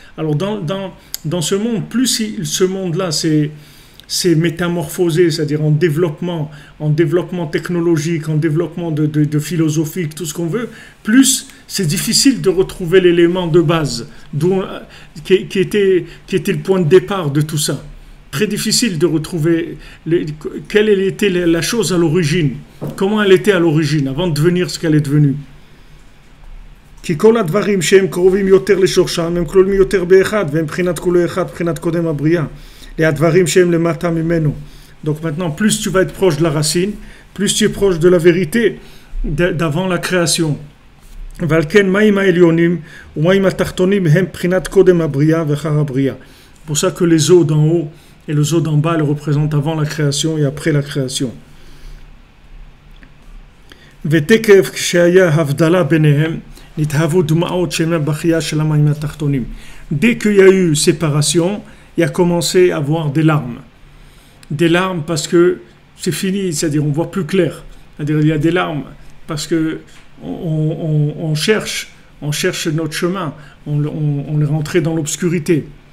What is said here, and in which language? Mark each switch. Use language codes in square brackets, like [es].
[fr] Alors dans ce monde, plus ce monde-là c'est métamorphosé, c'est-à-dire en développement technologique, en développement de philosophique, tout ce qu'on veut, plus c'est difficile de retrouver l'élément de base qui était le point de départ de tout ça. Très difficile de retrouver quelle était la chose à l'origine, comment elle était à l'origine, avant de devenir ce qu'elle est devenue. [he] כי כל הדברים שהם קרובים יותר לשורשם הם כלולים יותר באחד והם בחינת כולו אחד, בחינת קודם הבריאה. הדברים שהם למטה ממנו. [fr] Donc maintenant, plus tu vas être proche de la racine, plus tu es proche de la vérité d'avant la création. [he] ועל כן מים העליונים ומים התחתונים הם בחינת קודם הבריאה ואחר הבריאה. [fr] C'est pour ça que les eaux d'en haut et les eaux d'en bas elles représentent avant la création et après la création. [he] ותקף כשהיה הבדלה ביניהם נתהוו דמעות שמא בכייה של המים התחתונים. [fr] Dès qu'il y a eu séparation, il a commencé à avoir des larmes. Des larmes parce que c'est fini, c'est-à-dire on voit plus clair. C'est-à-dire il y a des larmes parce que on cherche notre chemin, on est rentré dans l'obscurité.